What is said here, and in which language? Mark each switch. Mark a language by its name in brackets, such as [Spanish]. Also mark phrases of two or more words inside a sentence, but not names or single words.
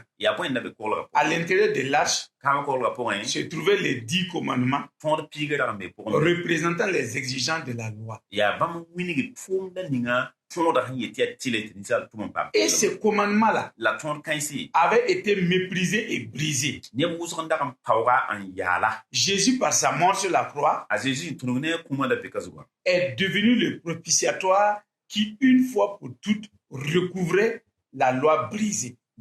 [Mossi] yaa bõe n da be koglga [French] À l'intérieur de l'arche [Mossi] kãabã koglga pʋgẽ [French] se trouvaient les 10 commandements [Mossi] tõod piig rag n be pʋgẽ [French] représentant les exigences de la loi. [Mossi] yaa bãmb wilg tʋʋmda ninga [French] Et ce commandement-là avait été méprisé et brisé. Jésus, par sa mort sur la croix, est devenu le propitiatoire qui, une fois pour toutes, recouvrait la loi brisée.